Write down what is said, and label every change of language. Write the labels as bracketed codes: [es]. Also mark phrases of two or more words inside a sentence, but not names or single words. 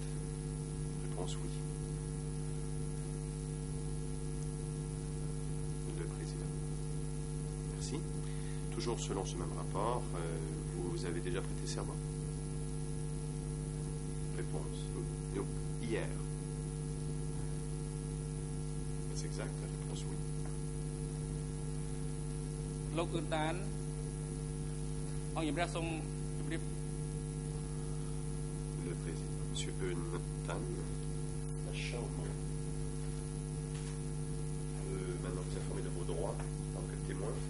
[fr] Réponse oui. Le président. Merci. Toujours selon ce même rapport, vous avez déjà prêté serment? Réponse. Donc, hier. Est-ce exact? Réponse oui. [km] លោកអ៊ឺតានអង្គជំរះសូមជម្រាប [fr] Le président, M. Euntan, la Chambre peut maintenant vous informer de vos droits en tant que témoin.